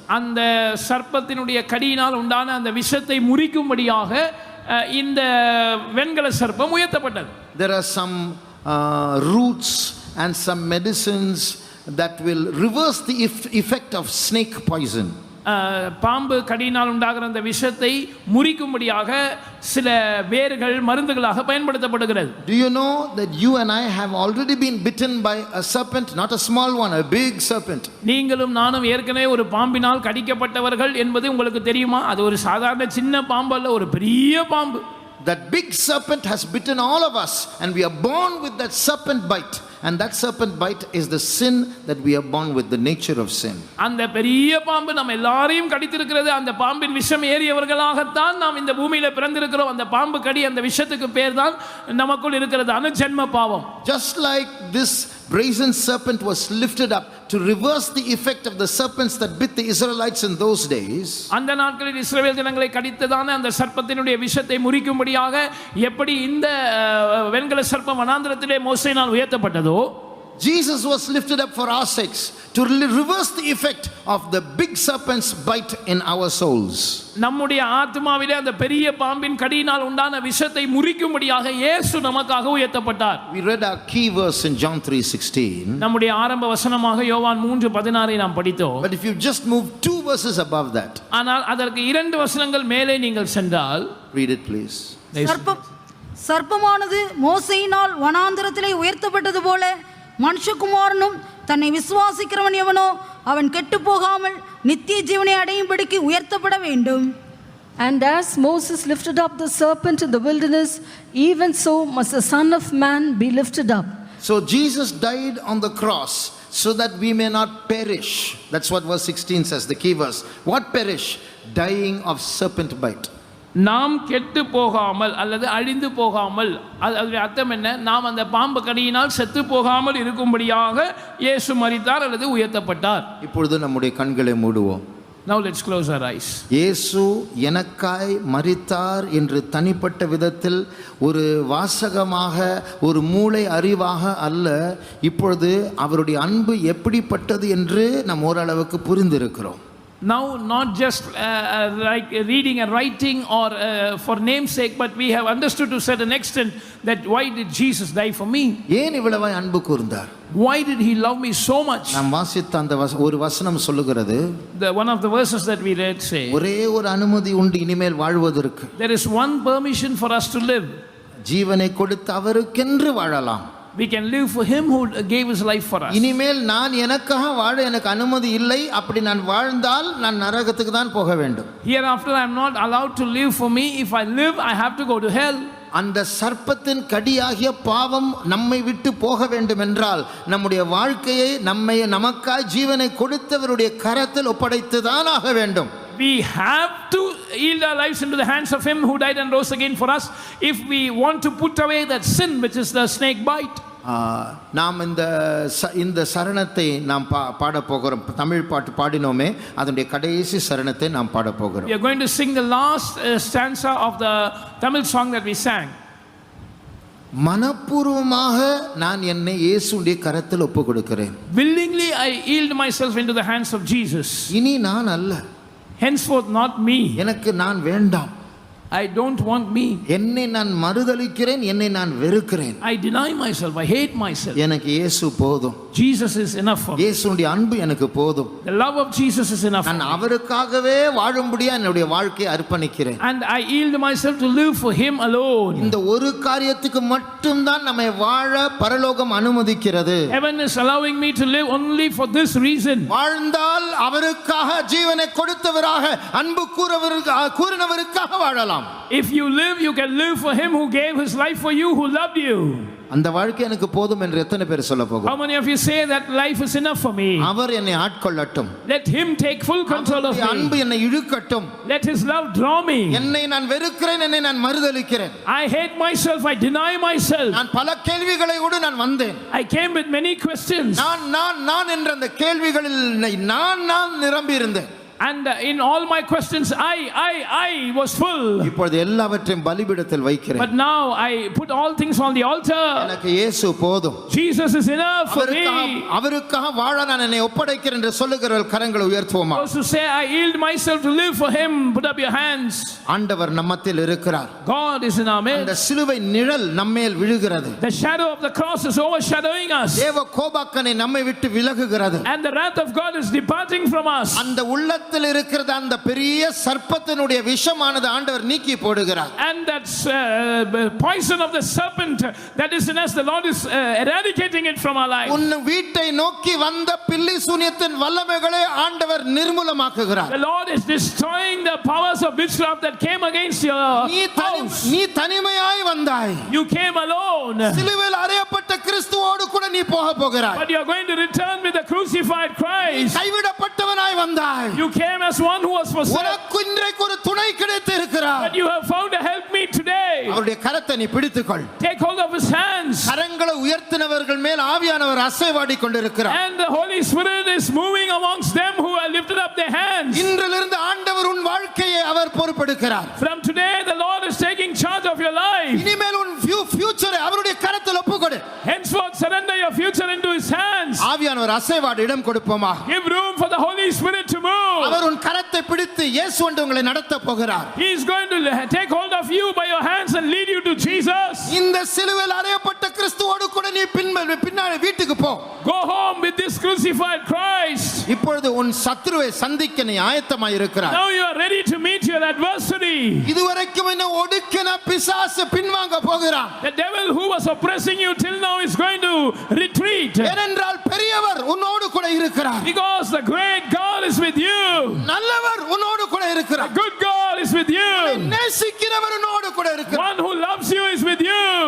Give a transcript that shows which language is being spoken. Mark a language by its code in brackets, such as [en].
[ta] அந்த சர்ப்பத்தினுடைய கடியினால் உண்டான அந்த விஷத்தை முறிக்கும்படியாக இந்த வெண்கல சர்ப்பம் உயர்த்தப்பட்டது. [en] There are some roots and some medicines that will reverse the effect of snake poison. [ta] பாம்பு கடியினால் உண்டாகிற அந்த விஷத்தை முறிக்கும்படியாக சில வேர்கள் மருந்துகளாக பயன்படுத்தப்படுகிறது. [en] Do you know that you and I have already been bitten by a serpent, not a small one, a big serpent? [ta] நீங்களும் நானும் ஏற்கனவே ஒரு பாம்பினால் கடிக்கப்பட்டவர்கள் என்பது உங்களுக்கு தெரியுமா? அது ஒரு சாதாரண சின்ன பாம்பு அல்ல, ஒரு பெரிய பாம்பு. [en] That big serpent has bitten all of us, and we are born with that serpent bite. And that serpent bite is the sin that we are born with, the nature of sin. [ta] அந்த பெரிய பாம்பு நம்ம எல்லாரையும் கடித்திருக்கிறது. அந்த பாம்பின் விஷம் ஏறியவர்களாகத்தான் நாம் இந்த பூமியில பிறந்திருக்கிறோம். அந்த பாம்பு கடி, அந்த விஷத்துக்கு பேர் தான் நமக்குள் இருக்கிறது அனுஜென்ம பாவம். [en] Just like this brazen serpent was lifted up to reverse the effect of the serpents that bit the Israelites in those days. [ta] அந்த நாட்களில் இஸ்ரவேல் ஜனங்களை கடித்ததான அந்த சர்ப்பத்தினுடைய விஷத்தை முறிக்கும்படியாக எப்படி இந்த வெண்கல சர்ப்பம் வனாந்திரத்திலே மோசேயினால் உயர்த்தப்பட்டதோ, [en] Jesus was lifted up for our sakes to reverse the effect of the big serpent's bite in our souls. [ta] நம்முடைய ஆத்மாவிலே அந்த பெரிய பாம்பின் கடியினால் உண்டான விஷத்தை முறிக்கும்படியாக இயேசு நமக்காக உயர்த்தப்பட்டார். [en] We read our key verse in John 3:16. [ta] நம்முடைய ஆரம்ப வசனமாக யோவான் 3:16 நாம் படித்தோம். [en] But if you just move 2 verses above that. [ta] ஆனால் அதற்கு 2 வசனங்கள் மேலே நீங்கள் சென்றால், [en] read it please. [ta] சர்ப்பமானது மோசேயினால் வனாந்திரத்திலே உயர்த்தப்பட்டது போல மனுஷகுமாரனும் தன்னை விசுவாசிக்கிறவன் எவனோ அவன் கெட்டு போகாமல் நித்திய ஜீவனை அடையும்படிக்கு உயர்த்தப்பட வேண்டும். [en] And as Moses lifted up the serpent in the wilderness, even so must the Son of Man be lifted up. So Jesus died on the cross so that we may not perish. That's what verse 16 says, the key verse. What perish? Dying of serpent bite. [ta] நாம் கெட்டு போகாமல் அல்லது அழிந்து போகாமல், அதனுடைய அர்த்தம் என்ன? நாம் அந்த பாம்பு கடியினால் செத்து போகாமல் இருக்கும்படியாக இயேசு மரித்தார் அல்லது உயர்த்தப்பட்டார். இப்பொழுது நம்முடைய கண்களை மூடுவோம். [en] Now let's close our eyes. [ta] இயேசு எனக்காய் மரித்தார் என்று தனிப்பட்ட விதத்தில் ஒரு வாசகமாக, ஒரு மூளை அறிவாக அல்ல, இப்பொழுது அவருடைய அன்பு எப்படிப்பட்டது என்று நாம் ஓரளவுக்கு புரிந்திருக்கிறோம். [en] Now not just like reading and writing or for namesake, but we have understood to a certain extent that why did Jesus die for me? [ta] ஏன் இவ்வளவு அன்பு கூர்ந்தார்? [en] Why did he love me so much? [ta] நாம் வாசித்த அந்த ஒரு வசனம் சொல்லுகிறது, [en] the one of the verses that we read say, [ta] ஒரே ஒரு அனுமதி உண்டு இனிமேல் வாழ்வதற்கு. [en] There is one permission for us to live. [ta] ஜீவனை கொடுத்து அவருக்கென்று வாழலாம். [en] We can live for him who gave his life for us. [ta] இனிமேல் நான் எனக்காக வாழ எனக்கு அனுமதி இல்லை. அப்படி நான் வாழ்ந்தால் நான் நரகத்துக்கு தான் போக வேண்டும். [en] Hereafter I am not allowed to live for me. If I live, I have to go to hell. [ta] அந்த சர்ப்பத்தின் கடியாகிய பாவம் நம்மை விட்டு போக வேண்டும் என்றால் நம்முடைய வாழ்க்கையை நமக்காய் ஜீவனை கொடுத்தவருடைய கரத்தில் ஒப்படைத்து தான் ஆக வேண்டும். [en] We have to yield our lives into the hands of him who died and rose again for us if we want to put away that sin which is the snake bite. [ta] நாம் இந்த சரணத்தை நாம் பாட போகிறோம். தமிழ் பாட்டு பாடினோமே, அதனுடைய கடைசி சரணத்தை நாம் பாட போகிறோம். [en] We are going to sing the last stanza of the Tamil song that we sang. [ta] மனப்பூர்வமாக நான் என்னை இயேசுடைய கரத்தில் ஒப்பு கொடுக்கிறேன். [en] Willingly I yield myself into the hands of Jesus. [ta] இனி நான் அல்ல, [en] Henceforth not me. [ta] எனக்கு நான் வேண்டாம். [en] I don't want me. [ta] என்னை நான் மறுதலிக்கிறேன், என்னை நான் வெறுக்கிறேன். [en] I deny myself. I hate myself. [ta] எனக்கு இயேசு போதும். [en] Jesus is enough for me. [ta] இயேசுடைய அன்பு எனக்கு போதும். [en] The love of Jesus is enough. [ta] நான் அவருக்காகவே வாழும்படியா என்னுடைய வாழ்க்கையை அர்ப்பணிக்கிறேன். [en] And I yield myself to live for him alone. [ta] இந்த ஒரு காரியத்துக்கு மட்டும் தான் நம்மை வாழ பரலோகம் அனுமதிக்கிறது. [en] Heaven is allowing me to live only for this reason. [ta] வாழ்ந்தால் அவருக்காக ஜீவனை கொடுத்தவராக அன்பு கூறினவருக்காக வாழலாம். [en] If you live, you can live for him who gave his life for you, who loved you. [ta] அந்த வாழ்க்கை எனக்கு போதும் என்று எத்தனை பேர் சொல்ல போகும்? [en] How many of you say that life is enough for me? [ta] அவர் என்னை ஆட்கொள்ளட்டும். [en] Let him take full control of me. [ta] அன்பு என்னை இழுக்கட்டும். [en] Let his love draw me. [ta] என்னை நான் வெறுக்கிறேன், என்னை நான் மறுதலிக்கிறேன். [en] I hate myself, I deny myself. [ta] நான் பல கேள்விகளோடு நான் வந்தேன். [en] I came with many questions. [ta] நான் என்ற அந்த கேள்விகளில் நான் நிரம்பி இருந்தேன். [en] And in all my questions, I was full. [ta] இப்பொழுது எல்லாவற்றையும் பலிபீடத்தில் வைக்கிறேன். [en] But now I put all things on the altar. [ta] எனக்கு இயேசு போதும். [en] Jesus is enough for me. [ta] அவருக்காக வாழ நான் என்னை ஒப்படைக்கிறேன் என்று சொல்லுகிறவர்கள் கரங்களை உயர்த்துவோமா? [en] Those who say I yield myself to live for him, put up your hands. [ta] ஆண்டவர் நம்மத்தில் இருக்கிறார். [en] God is in our midst. [ta] அந்த சிலுவை நிழல் நம்மேல் விழுகிறது. [en] The shadow of the cross is overshadowing us. [ta] தேவ கோபாக்கனை நம்மை விட்டு விலகுகிறது. [en] And the wrath of God is departing from us. [ta] அந்த உள்ளத்தில் இருக்கிற அந்த பெரிய சர்ப்பத்தினுடைய விஷமானது ஆண்டவர் நீக்கி போடுகிறார். [en] And that poison of the serpent that is in us, the Lord is eradicating it from our life. [ta] உன் வீட்டை நோக்கி வந்த பில்லி சூனியத்தின் வல்லமைகளை ஆண்டவர் நிர்மூலமாக்குகிறார். [en] The Lord is destroying the powers of witchcraft that came against your house. [ta] நீ தனிமையாய் வந்தாய். [en] You came alone. [ta] சிலுவையில் அறையப்பட்ட கிறிஸ்துவோடு கூட நீ போக போகிறாய். [en] But you are going to return with the crucified Christ. [ta] கைவிடப்பட்டவனாய் வந்தாய். [en] You came as one who was forsaken. [ta] உனக்கு இன்றைக்கு ஒரு துணை கிடைத்திருக்கிறார். [en] But you have found a helpmeet today. [ta] அவருடைய கரத்தை நீ பிடித்துக்கொள். [en] Take hold of his hands. [ta] கரங்களை உயர்த்தினவர்கள் மேல் ஆவியானவர் அசைவாடி கொண்டிருக்கிறார். [en] And the Holy Spirit is moving amongst them who have lifted up their hands. [ta] இன்றிலிருந்து ஆண்டவர் உன் வாழ்க்கையை அவர் பொறுப்பெடுக்கிறார். [en] From today the Lord is taking charge of your life. [ta] இனிமேல் உன் ஃபியூச்சரை அவருடைய கரத்தில் ஒப்புக்கொடு. [en] Henceforth surrender your future into his hands. [ta] ஆவியானவர் அசைவாடி இடம் கொடுப்போமா? [en] Give room for the Holy Spirit to move. [ta] அவர் உன் கரத்தை பிடித்து இயேசு என்று உங்களை நடத்த போகிறார். [en] He is going to take hold of you by your hands and lead you to Jesus. [ta] இந்த சிலுவையில் அறையப்பட்ட கிறிஸ்துவோடு கூட நீ பின்னாடி வீட்டுக்கு போ. [en] Go home with this crucified Christ. [ta] இப்பொழுது உன் சத்துருவை சந்திக்க நீ ஆயத்தமாய் இருக்கிறாய். [en] Now you are ready to meet your adversary. [ta] இதுவரைக்கும் என்ன ஒடுக்கின பிசாசு பின்வாங்க போகிறான். [en] The devil who was oppressing you till now is going to retreat. [ta] ஏனென்றால் பெரியவர் உன்னோடு கூட இருக்கிறார். [en] Because the great God is with you. [ta] நல்லவர் உன்னோடு கூட இருக்கிறார். [en] The good God is with you. [ta] நேசிக்கிறவர் உன்னோடு கூட இருக்கிறார். [en] One who loves you is with you.